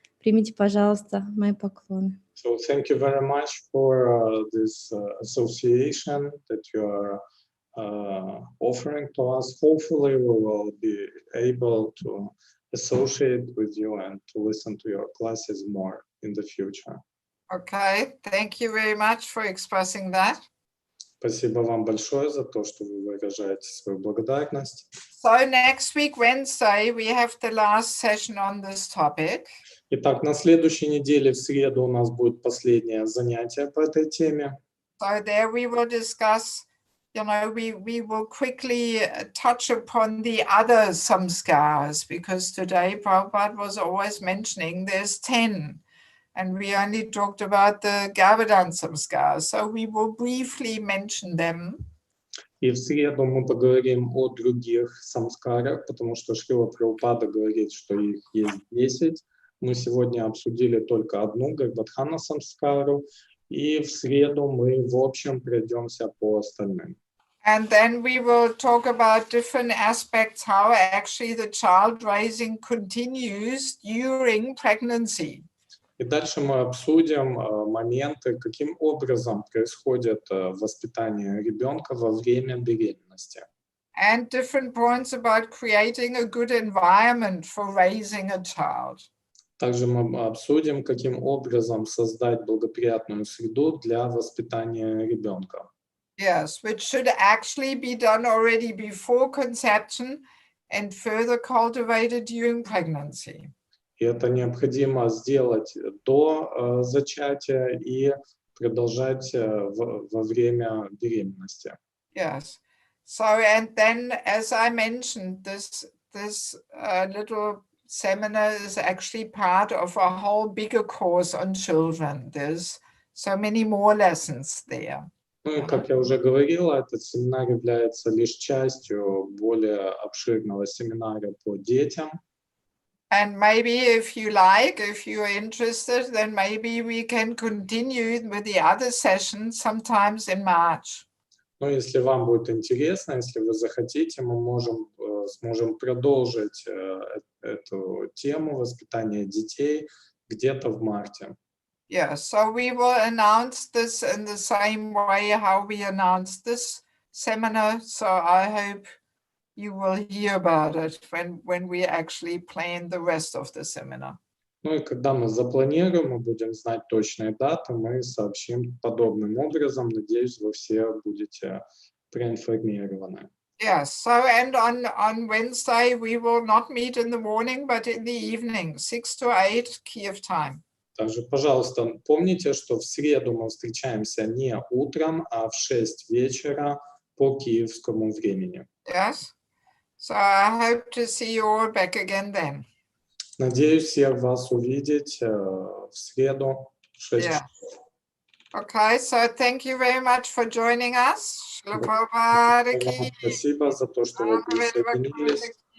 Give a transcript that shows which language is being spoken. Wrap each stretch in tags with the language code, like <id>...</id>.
<ru>Примите, пожалуйста, мои поклоны.</ru> <en>So thank you very much for this association that you are offering to us. Hopefully we will be able to associate with you and to listen to your classes more in the future. Okay, thank you very much for expressing that.</en> <ru>Спасибо вам большое за то, что вы выражаете свою благодарность.</ru> <en>So next week, Wednesday, we have the last session on this topic.</en> <ru>Итак, на следующей неделе в среду у нас будет последнее занятие по этой теме.</ru> <en>So there we will discuss, you know, we will quickly touch upon the other samskaras, because today Prabhupada was always mentioning there's 10, and we only talked about the Govardhan samskaras. So we will briefly mention them.</en> <ru>И в среду мы поговорим о других самскарах, потому что Шрила Прабхупада говорит, что их есть 10. Мы сегодня обсудили только одну, Гарбадхана самскару, и в среду мы в общем пройдемся по остальным.</ru> <en>And then we will talk about different aspects, how actually the child raising continues during pregnancy.</en> <ru>И дальше мы обсудим моменты, каким образом происходит воспитание ребенка во время беременности.</ru> <en>And different points about creating a good environment for raising a child.</en> <ru>Также мы обсудим, каким образом создать благоприятную среду для воспитания ребенка.</ru> <en>Yes, which should actually be done already before conception and further cultivated during pregnancy.</en> <ru>И это необходимо сделать до зачатия и продолжать во время беременности.</ru> <en>Yes. So, and then, as I mentioned, this little seminar is actually part of a whole bigger course on children. There's so many more lessons there.</en> <ru>Ну и, как я уже говорила, этот семинар является лишь частью более обширного семинара по детям.</ru> <en>And maybe if you like, if you're interested, then maybe we can continue with the other sessions sometimes in March.</en> <ru>Но если вам будет интересно, если вы захотите, мы сможем продолжить эту тему воспитания детей где-то в марте.</ru> <en>Yeah, so we will announce this in the same way how we announced this seminar. So I hope you will hear about it when we actually plan the rest of the seminar.</en> <ru>Ну и когда мы запланируем, мы будем знать точные даты, мы сообщим подобным образом. Надеюсь, вы все будете проинформированы.</ru> <en>Yes, so and on Wednesday we will not meet in the morning, but in the evening, 6 to 8 Kiev time.</en> <ru>Также, пожалуйста, помните, что в среду мы встречаемся не утром, а в 6 вечера по киевскому времени.</ru> <en>Yes, so I hope to see you all back again then.</en> <ru>Надеюсь всех вас увидеть в среду в 6</ru> <en>Yeah.</en> <ru>часов.</ru> <en>Okay, so thank you very much for joining us. Shila Prabhupada.</en> <ru>Спасибо за то, что вы присоединились.</ru>